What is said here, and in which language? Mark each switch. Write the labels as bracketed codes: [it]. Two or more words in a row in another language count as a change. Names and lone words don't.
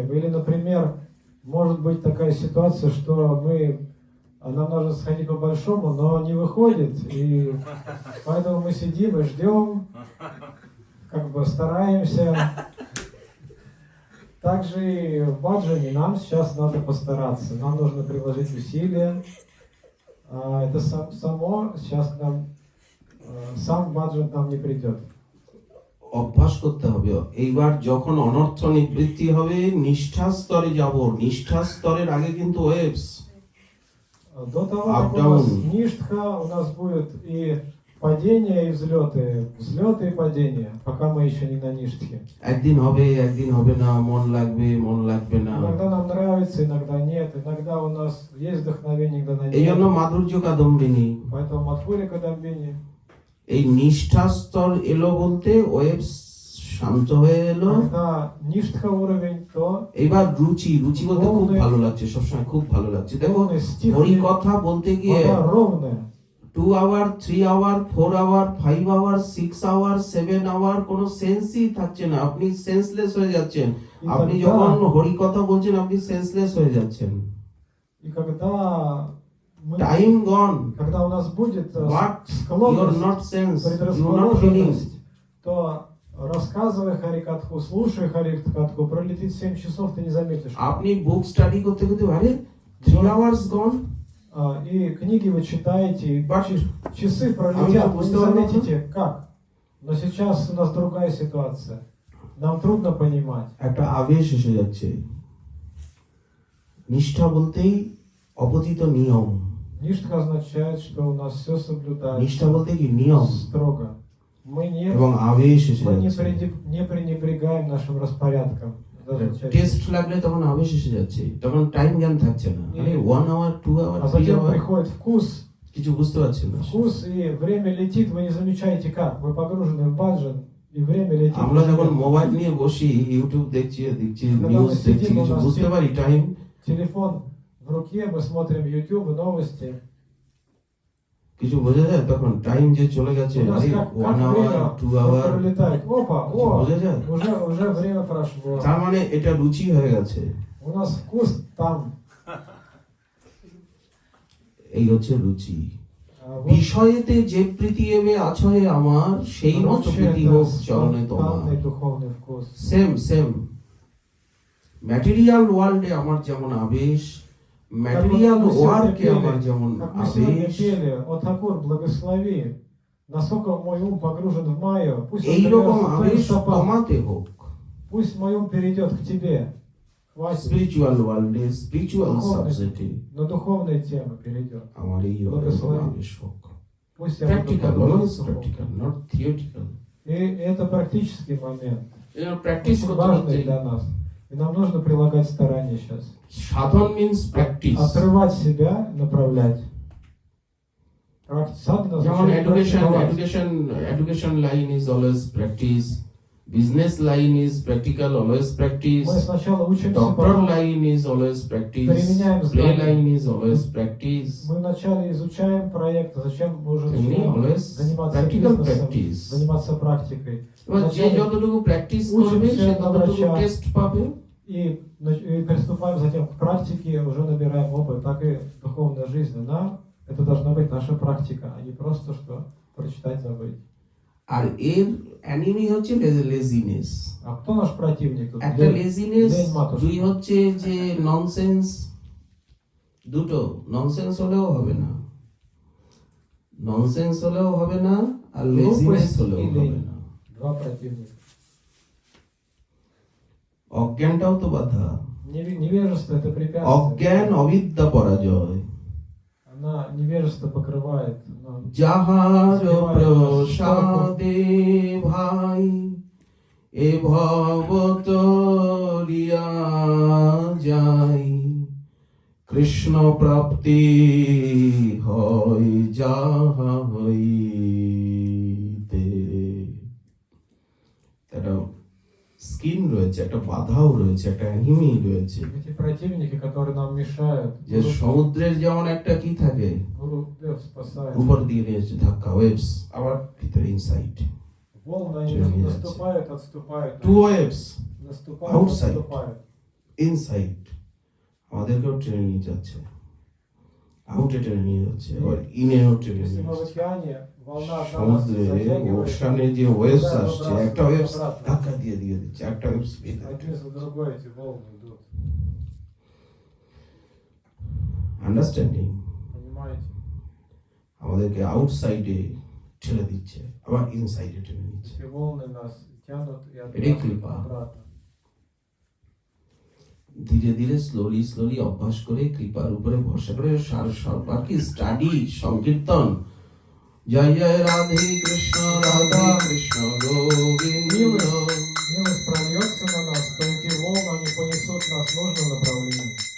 [ru] Или, например, может быть такая ситуация, что нам нужно сходить по-большому, но не выходит, и поэтому мы сидим и ждем, как бы стараемся. Также и в баджане нам сейчас надо постараться, нам нужно приложить усилия. Это само сейчас к нам, сам баджан к нам не придет. [bn] অভ্যাস করতে হবে। এইবার যখন অনর্থ নিবৃত্তি হবে, নিষ্ঠা স্তরে যাব। নিষ্ঠা স্তরের আগে কিন্তু ওয়েভস, [ru] До того, [bn] Up, [ru] как у нас [bn] down. [ru] ништха, у нас будет и падения, и взлеты и падения, пока мы еще не на ништхе. [bn] একদিন হবে একদিন হবে না, মন লাগবে না। [ru] Иногда нам нравится, иногда нет, иногда у нас есть вдохновение, иногда [bn] এই জন্য [ru] нет. [bn] মাধুর্য কাদম্বিনী, [ru] Поэтому Мадхуря Кадамбини, [bn] এই নিষ্ঠা স্তর এলো বলতে ওয়েভস শান্ত হয়ে এলো। [ru] когда ништха уровень, то [bn] এবার রুচি বলতে খুব ভালো লাগছে, সবসময় খুব ভালো লাগছে। দেখো [ru] полный стих, [bn] হরি কথা বলতে গিয়ে [ru] вода ровная. [bn] 2 আওয়ার 3 আওয়ার 4 আওয়ার 5 আওয়ার 6 আওয়ার 7 আওয়ার কোনো সেন্সই থাকছে না, আপনি সেন্সলেস হয়ে যাচ্ছেন। আপনি যখন হরি কথা বলছেন আপনি সেন্সলেস হয়ে যাচ্ছেন। [ru] И когда [en] time gone, [ru] когда у нас будет [en] but you are [ru] склонность, [en] not sense, you are not feeling. [ru] предрасположенность, то рассказывай Харикатху, слушай Харикатху, пролетит 7 часов, ты не заметишь. [bn] আপনি [en] book study [bn] করতে করতে আরে 3 [en] hours gone, [ru] И книги вы читаете, и [en] But [ru] часы [en] I'm [ru] пролетят, [en] not [ru] вы не пустого заметите, как. Но сейчас у нас другая ситуация. Нам трудно понимать. [bn] একটা আবেশ এসে যাচ্ছে। নিষ্ঠা বলতেই অপতিত নিয়ম, [ru] Ништха означает, что у нас все [bn] নিষ্ঠা [ru] соблюдается [bn] বলতে কি নিয়ম, [ru] строго. Мы [bn] এবং আবেশ এসে [ru] мы [bn] যাচ্ছে। [ru] не пренебрегаем нашим распорядком. Это означает, [bn] টেস্ট লাগলে তখন আবেশ এসে যাচ্ছে, তখন টাইম জ্ঞান থাকছে না। আরে 1 আওয়ার 2 আওয়ার [ru] а [bn] 3 [ru] затем [bn] আওয়ার [ru] приходит вкус, [bn] কিছু বুঝতে পারছেন না। [ru] вкус, и время летит, вы не замечаете как. Вы погружены в баджан, и время летит. [bn] আমরা যখন মোবাইল নিয়ে বসি, ইউটিউব দেখছি নিউজ দেখছি, কিছু বুঝতে পারি টাইম। [ru] Телефон в руке, мы смотрим YouTube, новости. [bn] কিছু বোঝা যায় তখন টাইম যে চলে গেছে, [ru] У нас [bn] আরে [ru] как [bn] 1 আওয়ার 2 আওয়ার [ru] пролетает. Опа, [bn] বোঝা যায়। [ru] уже время прошло. [bn] তার মানে এটা রুচি হয়ে গেছে, [ru] У нас вкус там. [bn] এই হচ্ছে রুচি। [ru] Вот [bn] বিষয়েতে যে প্রীতি এবে আছয়ে আমার, সেই মত [ru] короче, [bn] প্রীতি [ru] это [bn] হোক চরণে তোমার। [ru] спонтанный духовный вкус. [en] same material worlde [bn] আমার যেমন আবেশ, ম্যাটেরিয়াল [ru] мы сегодня [bn] ওয়ার্কে [ru] пели, [bn] আমার যেমন [ru] Как мы сегодня [bn] আবেশ, [ru] пели, «О Такур, благослови, насколько мой ум погружен в Майю, пусть он [bn] এইরকম [ru] перейдет к [bn] আবেশ [ru] твоим стопам, [bn] তোমাতে হোক। [ru] пусть мой ум перейдет к тебе». Хватит, [en] spiritual worlde, spiritual subjecte [ru] на духовные темы перейдет. [bn] আমার এই রকম [ru] Благослови. [bn] আবেশ হোক। [ru] Пусть я буду [en] প্র্যাকটিক্যাল, [ru] погружен [en] অলওয়েজ [ru] в духовное. [en] practical, not theoretical. [ru] И это практический момент, [bn] প্র্যাকটিস [ru] очень [bn] করতে [ru] важный [bn] করতে [ru] для нас. И нам нужно прилагать старания сейчас. [en] সাধন means practice. [ru] Отрывать себя, направлять. Садхана [bn] যেমন [ru] означает [en] education line is always practice, business line is practical always practice, [ru] Мы sначала учимся, [en] ডক্টর [ru] потом [en] line is always practice, [ru] применяем [en] প্লে [ru] знания. [en] line is always practice. [ru] Мы вначале изучаем проект, а зачем мы уже Темни, начинаем [en] always [ru] заниматься [en] practical [ru] бизнесом, [en] practice. [ru] заниматься практикой. [bn] এবার যে [ru] Вначале [bn] যতটুকু প্র্যাকটিস [ru] учимся [bn] করবে সে [ru] на [bn] ততটুকু [ru] врача. [bn] টেস্ট পাবে। [ru] И приступаем затем к практике, уже набираем опыт, так и духовная жизнь. Это должна быть наша практика, а не просто что прочитать, забыть. [bn] আর এর অ্যানিমি হচ্ছে লেজিনেস। [ru] А кто наш противник? Тут [bn] একটা [ru] лень, [bn] লেজিনেস, [ru] лень матушка. [bn] দুই হচ্ছে যে ননসেন্স। দুটো ননসেন্স হলেও হবে না, ননসেন্স হলেও হবে না, আর লেজিনেস হলেও হবে না। [ru] Два противника. [bn] অজ্ঞানটাও তো বাধা। [ru] Невежество это препятствие. [bn] অজ্ঞান অবিদ্যা পরাজয়। [ru] Она невежество покрывает. Она [bn] যাহার প্রসাদে ভাই এ ভব তরিয়া যাই, কৃষ্ণ প্রাপ্তি হয় যাহা হইতে। একটা স্কিন রয়েছে, একটা বাধাও রয়েছে, একটা অ্যানিমি রয়েছে। [ru] Эти противники, которые нам мешают. [bn] যে সমুদ্রের যেমন একটা কি থাকে, [ru] Гуру Дев спасает. [bn] উপর দিয়ে নিয়ে এসে ধাক্কা, ওয়েভস, আবার ভিতরে ইনসাইড। [ru] Волны, они Чернее наступают, отступают. [en] two waves [ru] Наступают, [en] Outside. [ru] отступают. [bn] ইনসাইড, আমাদেরকেও টেনে নিয়ে যাচ্ছে, আউটে টেনে নিয়ে যাচ্ছে, আবার ইনেও টেনে [ru] Если [bn] নিয়ে [ru] мы в [bn] যাচ্ছে। [ru] океане, волна одна нас [bn] সমুদ্রে [ru] затягивает, [bn] ওশানে যে ওয়েভস [ru] другая [bn] আসছে, [ru] выбрасывает [bn] একটা ওয়েভস [ru] обратно. [bn] ধাক্কা দিয়ে দিয়ে দিচ্ছে, একটা ওয়েভস [ru] Один за другой эти волны идут. [en] আন্ডারস্ট্যান্ডিং [ru] Понимаете? [bn] আমাদেরকে আউটসাইডে ঠেলে দিচ্ছে, আবার ইনসাইডে টেনে নিচ্ছে। [ru] Эти волны нас тянут и Рекли, отбрасывают па. обратно. [bn] ধীরে ধীরে স্লোলি অভ্যাস করে কৃপার উপরে ভরসা করে আর কি স্টাডি, সংকীর্তন, জয় জয় রাধে কৃষ্ণ রাধা কৃষ্ণ গোবিন্দ। [ru] Милость прольется на нас, то эти волны, они понесут нас в нужном направлении.